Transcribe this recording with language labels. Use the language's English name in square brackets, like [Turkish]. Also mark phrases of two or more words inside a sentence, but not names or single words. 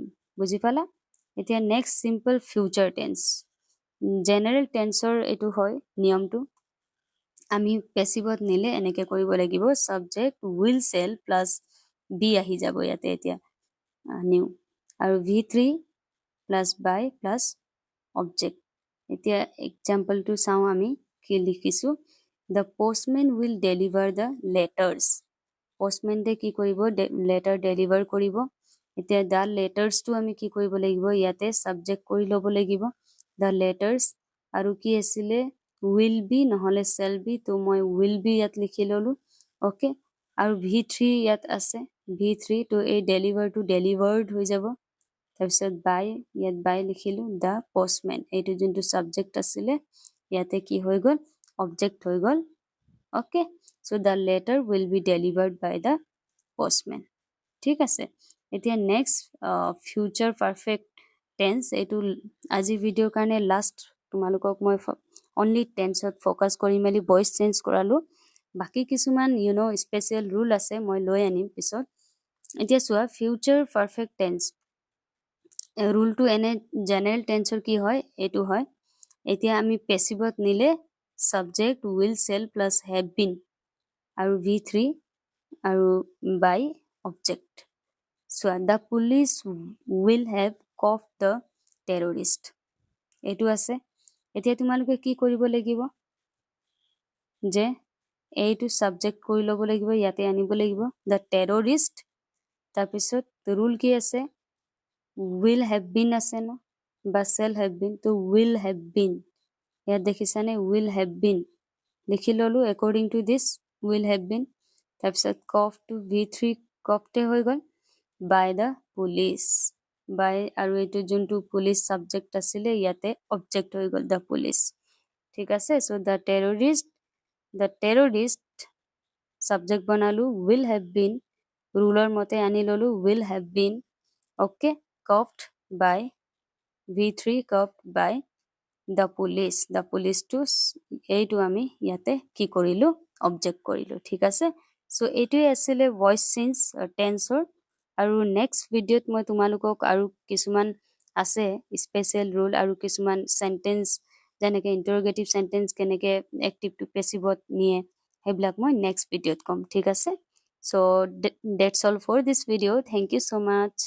[Assamese] বুজি পালা এতিয়া [English] next simple future tense general tenseৰ [Assamese] এইটো হয় নিয়মটো আমি পেসিভত নিলে এনেকে কৰিব লাগিব [English] subject will shall plus be [Assamese] আহি যাব ইয়াতে এতিয়া নিউ আৰু [English] V3 plus by plus object [Assamese] এতিয়া এক্সাম্পলটো চাওঁ আমি কি লিখিছো [English] the postman will deliver the letters [Assamese] postman কি কৰিব [English] letter deliver [Assamese] কৰিব এতিয়া [English] the letters [Assamese] টো আমি কি কৰিব লাগিব ইয়াতে subject কৰি ল'ব লাগিব [English] the letters [Assamese] আৰু কি আছিলে [English] will be [Assamese] নহলে [English] shall be [Assamese] তো মই [English] will be [Assamese] ইয়াত লিখি ললো ওকে আৰু v3 ইয়াত আছে v3 তো এই deliver টো delivered হৈ যাব তাৰপিছত by ইয়াত by লিখিলো [English] the postman [Assamese] এইটো যোনটো subject আছিলে ইয়াতে কি হৈ গল object হৈ গল [English] okay so the letter will be delivered by the postman [Assamese] ঠিক আছে এতিয়া [English] next future perfect tense [Assamese] এইটো আজি ভিডিওৰ কাৰণে লাষ্ট তোমালোকক মই [English] only tense [Assamese] ত ফোকাস কৰি মেলি [English] voice change [Assamese] কৰালো বাকি কিছুমান [English] special rule [Assamese] আছে মই লৈ আনিম পিছত এতিয়া চোৱা [English] future perfect tense [Assamese] ৰুলটো এনে [English] general tenseৰ [Assamese] কি হয় এটো হয় এতিয়া আমি পেসিভত নিলে [English] subject will shall plus have been [Assamese] আৰু v3 আৰু [English] by object so the police will have caught the terrorist [Assamese] এটো আছে এতিয়া তোমালোকে কি কৰিব লাগিব যে এইটো subject কৰি ল'ব লাগিব ইয়াতে আনিব লাগিব [English] the terrorist [Assamese] তাৰপিছত ৰুল কি আছে [English] will have [Assamese] been আছে না বা [English] shall have been [Assamese] তো [English] will have been [Assamese] ইয়াত দেখিছানে [English] will have been [Assamese] লিখি ললো [English] according to this will have been [Assamese] তাৰপিছত [English] caught to v3 caught [Assamese] হৈ গল [English] by the police by [Assamese] আৰু এইটো যোনটো police subject আছিলে ইয়াতে object হৈ গল [English] the police [Assamese] ঠিক আছে [English] so the terrorist subject [Assamese] বনালো [English] will have been ruler [Assamese] মতে আনি ললো [English] will have been okay caught by v3 caught by the police to [Assamese] এইটো আমি ইয়াতে কি কৰিলো object কৰিলো ঠিক আছে so এইটোৱে আছিল [English] voice change tenseৰ [Assamese] আৰু next ভিডিওত মই তোমালোকক আৰু কিছুমান আছে [English] special rule [Assamese] আৰু কিছুমান সেন্টেন্স যেনেকৈ [English] interrogative sentence [Assamese] কেনেকৈ [English] active to passiveত [Assamese] নিয়ে হেবিলাক মই next ভিডিওত কম ঠিক আছে [English] so that's all for this video thank you so much